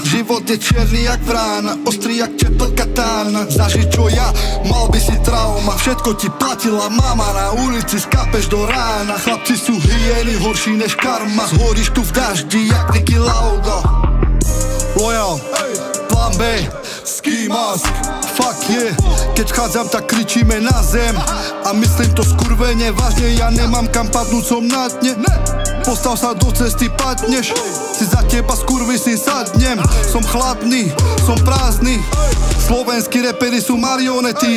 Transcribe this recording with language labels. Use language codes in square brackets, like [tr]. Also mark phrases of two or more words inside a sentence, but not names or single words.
[sk] Život je černý jak vrána, ostrý jak čepel katána. Zažiť čo ja, mal by si trauma. Všetko ti platila mama, na ulici skapeš do rána. Chlapci sú hyeny, horší než karma. Zhoríš tu v daždi jak Niki Lauda. [en] Loyal, plán B, ski mask. Fuck yeah, [sk] keď chádzam, tak kričíme na zem. A myslím to skurvene vážne, ja nemám kam padnúť, som na dne. Postav sa do cesty, padneš. Si za teba skurvisy sadnem. Som chladný, som prázdny. Slovenskí reperi sú marionety.